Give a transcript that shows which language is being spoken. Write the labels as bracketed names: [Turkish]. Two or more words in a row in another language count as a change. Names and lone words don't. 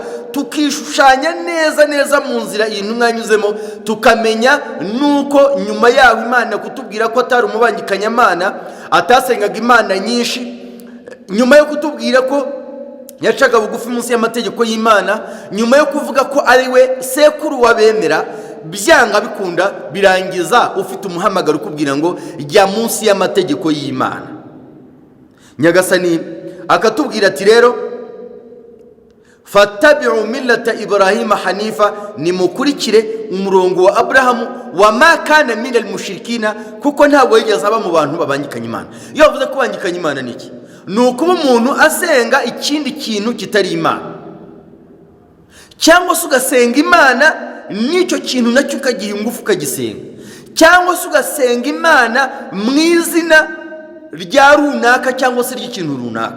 [Kinyarwanda] tukishushanya neza mu nzira iyi ntumwa yanyuzemo, tukamenya nuko nyuma yaho Imana kutubwira ko atari umubangikanyamana, atasengaga imana nyinshi, nyuma yo kutubwira ko yacaga bugufi munsi y'amategeko y'Imana, nyuma yo kuvuga ko ari we sekuru w'abemera, byanga bikunda birangiza ufite umuhamagaro ukubwira ngo jya munsi y'amategeko y'Imana. Nyagasani akatubwira ati rero [Arabic] فاتبعوا ملة إبراهيم حنيفا, [Kinyarwanda] nimukurikire umurongo wa Abrahamu, [Arabic] وما كان من المشركين, [Kinyarwanda] kuko ntabwo yigeze aba mu bantu babangikanya Imana. Iyo bavuze ko bangikanya Imana niki? Ni ukuba umuntu asenga ikindi kintu kitari Imana, cyangwa se ugasenga Imana n'icyo kintu nacyo ukagiha ingufu ukagisenga, cyangwa se ugasenga Imana mu izina rya runaka cyangwa se ry'ikintu runaka.